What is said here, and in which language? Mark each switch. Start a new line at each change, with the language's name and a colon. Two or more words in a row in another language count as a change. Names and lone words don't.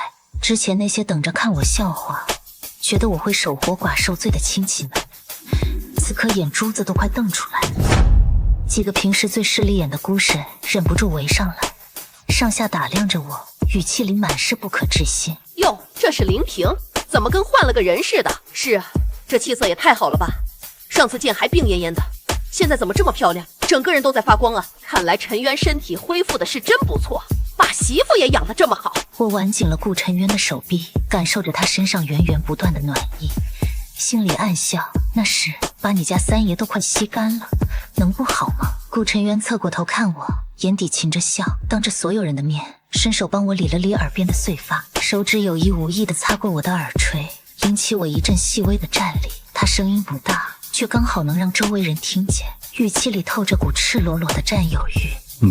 Chinese: 之前那些等着看我笑話，覺得我會守活寡受罪的親戚们，此刻眼珠子都快瞪出來了。幾個平時最勢利眼的姑嬸忍不住圍上來，上下打量着我，語氣裡滿是不可置信。喲，這是林平，怎麼跟換了個人似的？是啊，這氣色也太好了吧！上次見還病懨懨的，現在怎麼這麼漂亮，整個人都在發光啊！看來晨淵身體恢復的是真不錯，把媳婦也養得這麼好。我挽緊了顧晨淵的手臂，感受着他身上源源不斷的暖意，心裡暗笑，那是把你家三爺都快吸乾了，能不好嗎？顧晨淵側過頭看我，眼底噙着笑，當着所有人的面伸手幫我理了理耳邊的碎髮，手指有意無意地擦過我的耳垂，引起我一陣細微的顫栗。他聲音不大，卻剛好能讓周圍人聽見，語氣裡透着股赤裸裸的佔有欲。